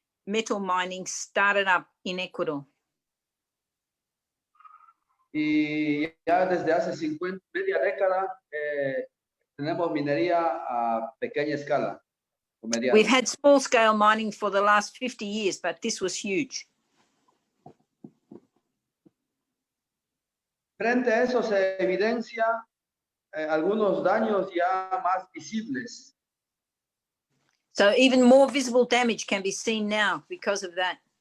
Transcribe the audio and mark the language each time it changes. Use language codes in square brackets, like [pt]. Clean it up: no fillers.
[en] metal mining started up in Ecuador. [es] Y ya desde hace media década tenemos minería a pequeña escala. [en] We've had small scale mining for the last 50 years, but this was huge. [es] Frente a eso se evidencia algunos daños ya más visibles. [en] So even more visible damage can be seen now because of that.